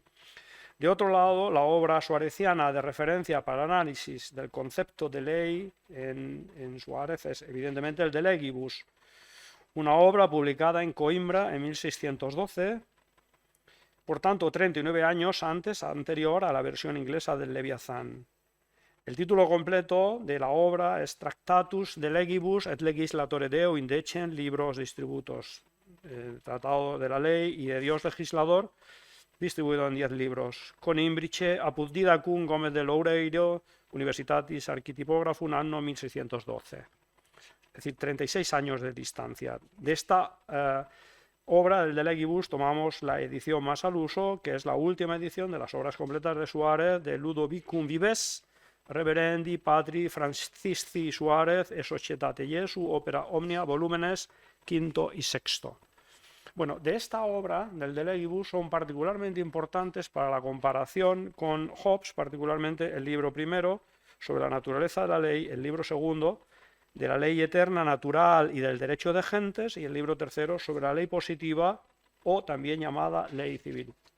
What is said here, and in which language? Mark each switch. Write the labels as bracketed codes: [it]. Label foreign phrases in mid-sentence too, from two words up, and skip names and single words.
[es] De otro lado, la obra suareciana de referencia para el análisis del concepto de ley en Suárez es evidentemente el de Legibus, una obra publicada en Coimbra en 1612, por tanto 39 años anterior a la versión inglesa del Leviatán. El título completo de la obra es Tractatus de Legibus et Legislatore Deo indecent libros distributos, el Tratado de la Ley y de Dios Legislador, distribuido en 10 libros. [la] Con Imbrice apud Didacum Gómez de Loureiro, Universitatis Architipographum, anno 1612. [es] Es decir, 36 años de distancia. De esta obra del de Legibus tomamos la edición más al uso, que es la última edición de las obras completas de Suárez, de Ludovicum Vives, Reverendi Patri Francisci Suárez e Societate Jesu, opera omnia, volúmenes quinto y sexto. Bueno, de esta obra, del de Legibus, son particularmente importantes para la comparación con Hobbes, particularmente el libro primero, sobre la naturaleza de la ley, el libro segundo, de la ley eterna, natural y del derecho de gentes, y el libro tercero sobre la ley positiva, o también llamada ley civil.